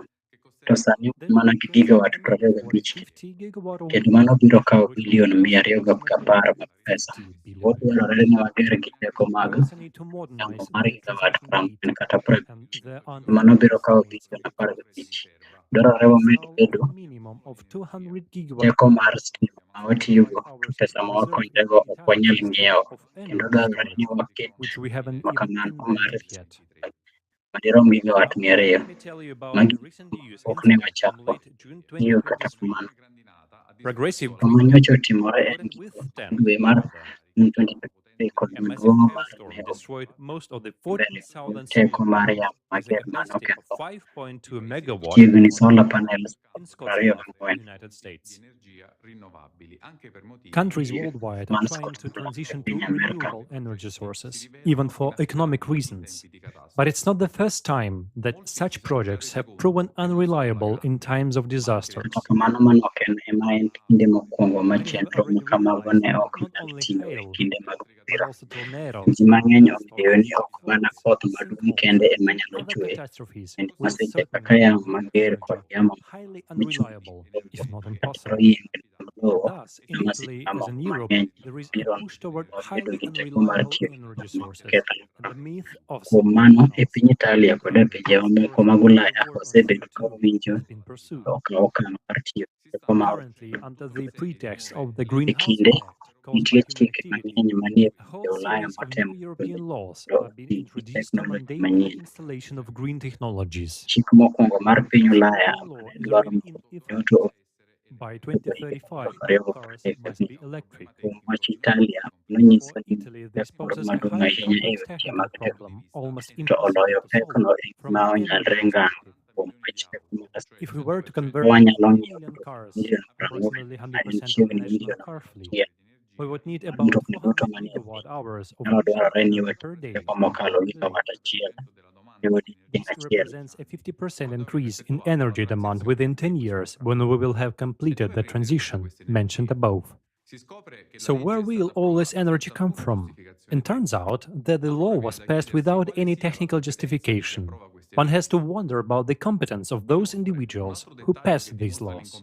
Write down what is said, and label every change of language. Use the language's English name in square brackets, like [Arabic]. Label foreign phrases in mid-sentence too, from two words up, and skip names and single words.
[English] Then we also need 150 gigawatt of wind, which will cost approximately 50 billion. We also need to modernize the transmission grid, and there are estimates to install a minimum of 200 gigawatts [Luo (Kenya and Tanzania)] watiyogo to pesa ma wakonyrego ok wanyal ng'iewo, kendo dwarore ni waket [English] which we haven't [Luo (Kenya and Tanzania)] makamano [English] even [Luo (Kenya and Tanzania)] mar [English] invented yet. [Luo (Kenya and Tanzania)] madirom gigawatt 200. [English] Let me tell you about [Luo (Kenya and Tanzania)] Magi [English] the recent EU [Luo (Kenya and Tanzania)] pok ne [English] incident from [Luo (Kenya and Tanzania)] wachako [English] late June [Luo (Kenya and Tanzania)] ng'iyo kata [English] 2023. [Luo (Kenya and Tanzania)] kamano. [English] Progressive [Luo (Kenya and Tanzania)] Gima [English] green [Luo (Kenya and Tanzania)] nyocha [English] energy [Luo (Kenya and Tanzania)] otimore en [English] couldn't [Luo (Kenya and Tanzania)] giko [English] withstand [Luo (Kenya and Tanzania)] dwe [English] the [Luo (Kenya and Tanzania)] mar [English] weather. [Luo (Kenya and Tanzania)] 2023 kod [English] A massive [Luo (Kenya and Tanzania)] maduong' mar [English] hailstorm [Luo (Kenya and Tanzania)] ne [English] destroyed most of the [Luo (Kenya and Tanzania)] mbele [English] 14,000 [Luo (Kenya and Tanzania)] teko [English] solar [Luo (Kenya and Tanzania)] mar [English] panels [Luo (Kenya and Tanzania)] yamo [English] with a [Luo (Kenya and Tanzania)] mager [English] capacity of [Luo (Kenya and Tanzania)] manoketho [English] 5.2 megawatt [Luo (Kenya and Tanzania)] chiegni [English] on solar [Luo (Kenya and Tanzania)] Kuom [English] panels in Scotland, [Luo (Kenya and Tanzania)] 24. [English] United States. Countries worldwide are [Luo (Kenya and Tanzania)] Man [English] trying to [Luo (Kenya and Tanzania)] Scotland e [English] transition to [Luo (Kenya and Tanzania)] piny Amerka. [English] renewable energy sources, even for economic reasons. But it's not the first time that such projects have proven unreliable in times of disasters. [Luo (Kenya and Tanzania)] Kata kamano mano ok ema en kinde mokwongo ma [English] Many have [Luo (Kenya and Tanzania)] chenro [English] already [Luo (Kenya and Tanzania)] ma kamago [English] realized [Luo (Kenya and Tanzania)] ne [English] that [Luo (Kenya and Tanzania)] ok [English] not [Luo (Kenya and Tanzania)] nyal [English] only [Luo (Kenya and Tanzania)] tiyo e [English] hail, [Luo (Kenya and Tanzania)] kinde mag [English] but [Luo (Kenya and Tanzania)] masira. [English] also tornadoes, [Luo (Kenya and Tanzania)] Ji mang'eny ong'eyo [English] thunderstorms, [Luo (Kenya and Tanzania)] ni ok mana [English] floods, [Luo (Kenya and Tanzania)] koth maduong' [English] sinkholes, [Luo (Kenya and Tanzania)] kende ema [English] and [Luo (Kenya and Tanzania)] nyalo [English] other [Luo (Kenya and Tanzania)] chue, [English] catastrophes [Luo (Kenya and Tanzania)] bende [English] will [Luo (Kenya and Tanzania)] masiche kaka [English] certainly [Luo (Kenya and Tanzania)] yamo [English] make [Luo (Kenya and Tanzania)] mager kod [English] energy [Luo (Kenya and Tanzania)] yamo [English] highly [Luo (Kenya and Tanzania)] michungʼ [English] unreliable, [Luo (Kenya and Tanzania)] e [English] if [Luo (Kenya and Tanzania)] lowo [English] not [Luo (Kenya and Tanzania)] kata [English] impossible. [Luo (Kenya and Tanzania)] yiengni mag lowo [English] Thus, [Luo (Kenya and Tanzania)] ma [English] in [Luo (Kenya and Tanzania)] masiche [English] Italy, as [Luo (Kenya and Tanzania)] mamoko [English] in Europe, [Luo (Kenya and Tanzania)] mang'eny [English] there is a [Luo (Kenya and Tanzania)] biro [English] push toward [Luo (Kenya and Tanzania)] bedo [English] highly [Luo (Kenya and Tanzania)] gi teko mar [English] unreliable [Luo (Kenya and Tanzania)] tiyo gi [English] energy [Luo (Kenya and Tanzania)] gik ma [English] sources, [Luo (Kenya and Tanzania)] kethre. [English] and the myth of [Luo (Kenya and Tanzania)] Kuom [English] solar [Luo (Kenya and Tanzania)] mano, e [English] panels [Luo (Kenya and Tanzania)] piny Italia kod e pinje mamoko mag [English] storage [Luo (Kenya and Tanzania)] Ulaya [English] will work on [Luo (Kenya and Tanzania)] osebedo ka [English] CO2 [Luo (Kenya and Tanzania)] owinjo [English] has been pursued. [Luo (Kenya and Tanzania)] okawo okang' mar tiyo gi teko ma [English] Currently, under the pretext of the [Luo (Kenya and Tanzania)] e [English] greenhouse [Luo (Kenya and Tanzania)] kinde [English] effect caused by [Luo (Kenya and Tanzania)] nitie [English] human [Luo (Kenya and Tanzania)] chike [English] activity, [Luo (Kenya and Tanzania)] mang'eny manie [English] a [Luo (Kenya and Tanzania)] pinje [English] whole [Luo (Kenya and Tanzania)] Ulaya [English] series of new [Luo (Kenya and Tanzania)] motemo [English] European laws [Luo (Kenya and Tanzania)] mondo [English] are being [Luo (Kenya and Tanzania)] oti gi [English] introduced to [Luo (Kenya and Tanzania)] teknoloji [English] mandate the [Luo (Kenya and Tanzania)] manyien. [English] installation of green technologies. [Luo (Kenya and Tanzania)] Chik mokwongo mar piny [English] This [Luo (Kenya and Tanzania)] Ulaya [English] European law [Luo (Kenya and Tanzania)] mane [English] is [Luo (Kenya and Tanzania)] dwaro [English] already in [Luo (Kenya and Tanzania)] mondo [English] effect. [Luo (Kenya and Tanzania)] duto [English] By [Luo (Kenya and Tanzania)] obedo e higa [English] 2035, all cars [Luo (Kenya and Tanzania)] 2030 [English] must be electric. [Luo (Kenya and Tanzania)] kuom wach Italia nonyiso [English] For [Luo (Kenya and Tanzania)] ni [English] Italy, [Luo (Kenya and Tanzania)] pek [English] this [Luo (Kenya and Tanzania)] moro [English] poses a [Luo (Kenya and Tanzania)] maduong' [English] highly [Luo (Kenya and Tanzania)] ahinya e [English] complex [Luo (Kenya and Tanzania)] weche [English] technical [Luo (Kenya and Tanzania)] mag [English] problem, almost to impossible [Luo (Kenya and Tanzania)] oloyo [English] to solve [Luo (Kenya and Tanzania)] pekno en [English] from [Luo (Kenya and Tanzania)] ma [English] an energy [Luo (Kenya and Tanzania)] onyalre ngano [English] perspective. [Luo (Kenya and Tanzania)] kuom wach teko mar [English] If we were to convert [Luo (Kenya and Tanzania)] wanyalo [English] 3 [Luo (Kenya and Tanzania)] ng'iewo [English] million [Luo (Kenya and Tanzania)] mtokni [English] cars, [Luo (Kenya and Tanzania)] milion 40 [English] approximately [Luo (Kenya and Tanzania)] ma en [English] 100% of the [Luo (Kenya and Tanzania)] chiegni [English] national [Luo (Kenya and Tanzania)] milion [English] car fleet, [Luo (Kenya and Tanzania)] 100 [English] we would need [Luo (Kenya and Tanzania)] mag [English] about [Luo (Kenya and Tanzania)] mtokni duto [English] 400 [Luo (Kenya and Tanzania)] manie piny. [English] gigawatt hours of [Luo (Kenya and Tanzania)] Nyalo [English] cheap [Luo (Kenya and Tanzania)] dwarore ni [English] energy [Luo (Kenya and Tanzania)] wati [English] per [Luo (Kenya and Tanzania)] gi [English] day [Luo (Kenya and Tanzania)] teko mokalo [English] per day. [Luo (Kenya and Tanzania)] gigawatt achiel e odiechieng' [English] This [Luo (Kenya and Tanzania)] achiel. [English] represents a 50% increase in energy demand within 10 years when we will have completed the transition mentioned above. So where will all this energy come from? It turns out that the law was passed without any technical justification. One has to wonder about the competence of those individuals who passed these laws.